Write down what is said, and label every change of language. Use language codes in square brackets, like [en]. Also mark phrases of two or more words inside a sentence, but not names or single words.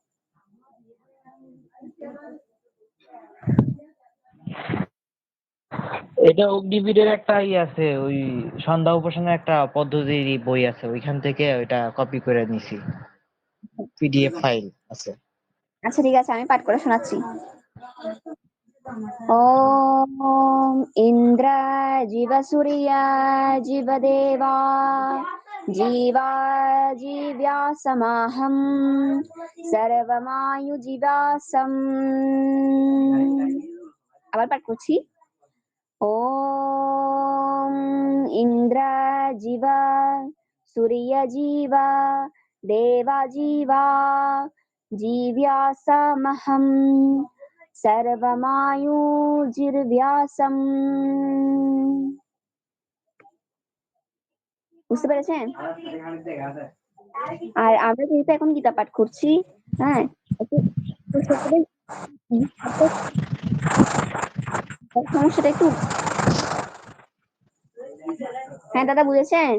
[bn] এটা অগ্নিবীরের একটা আছে, ওই সন্ধ্যা উপাসনার একটা পদ্ধতির বই আছে, ওইখান থেকে ওইটা কপি করে নিছি, পিডিএফ ফাইল আছে। আচ্ছা ঠিক আছে আমি পাঠ করে শোনাচ্ছি। [sa] ॐ इन्द्र जीवसूर्या जीवदेवा जीवा जीव्यासमाहं सर्वमायुजीवासम्। [bn] আবার পাঠ করছি। [sa] ॐ इन्द्र जीवा सूर्य जीवा देवा जीवा जीव्यासमहं सर्वमायुर्व्यासम्। [bn] বুঝতে পেরেছেন? আর আমরা যেহেতু এখন গীতা পাঠ করছি, হ্যাঁ সমস্যাটা একটু হ্যাঁ দাদা বুঝেছেন?